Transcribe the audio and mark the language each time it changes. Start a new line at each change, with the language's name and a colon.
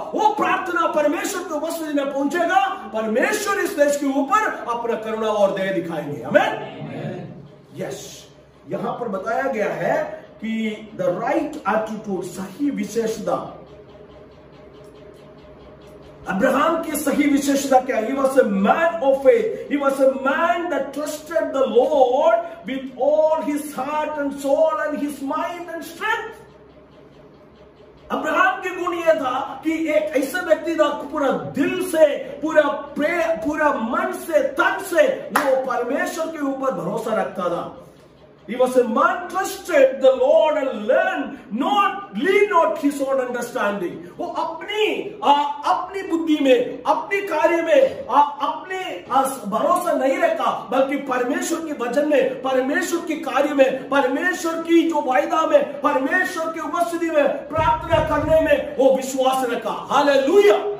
Hindi: वो प्रार्थना परमेश्वर की उपस्थिति में पहुंचेगा, परमेश्वर इस देश के ऊपर अपना करुणा और दया दिखाएंगे। आमीन। यस, यहां पर बताया गया है कि
English: the right attitude,
Hindi: सही विशेषता। अब्राहम की सही विशेषता क्या?
English: He was a man of faith. He was a man that trusted the Lord with all his heart and soul and his mind and strength।
Hindi: Abraham की गुण यह था कि एक ऐसा व्यक्ति था पूरा दिल से, पूरा मन से, तन से वो परमेश्वर के ऊपर भरोसा रखता था।
English: He was a man trusted the Lord and lean not his own understanding।
Hindi: वो अपनी बुद्धि में, अपनी कार्य में अपने भरोसा नहीं रखा, बल्कि परमेश्वर के वचन में, परमेश्वर के कार्य में, परमेश्वर की जो वायदा में, परमेश्वर की उपस्थिति में प्रार्थना करने में वो विश्वास रखा। हालेलुया।